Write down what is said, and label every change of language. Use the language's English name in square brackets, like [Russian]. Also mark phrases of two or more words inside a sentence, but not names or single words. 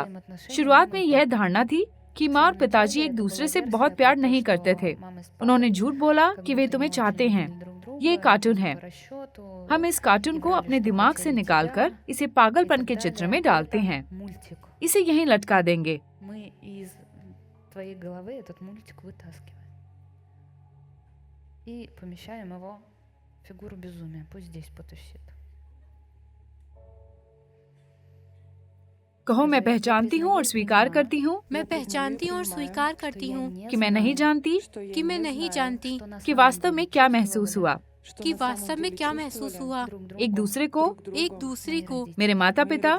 [Hindi] शुरुआत में यह धारणा थी कि माँ और पिताजी एक दूसरे से बहुत प्यार नहीं करते थे। उन्होंने झूठ बोला कि वे तुम्हें चाहते हैं। ये एक कार्टून है। हम इस कार्टून को अपने दिमाग से निकालकर इसे पागलपन के चित्र में डालते हैं। इसे यहीं लटका देंगे। [Russian] фигуру безумия. Пусть здесь потусит. [Hindi] कहो मैं पहचानती हूँ और स्वीकार करती हूँ मैं पहचानती हूँ और स्वीकार करती हूँ कि मैं नहीं जानती कि मैं नहीं जानती कि वास्तव में क्या महसूस हुआ। कि वास्तव में क्या महसूस हुआ। एक दूसरे को, मेरे माता पिता,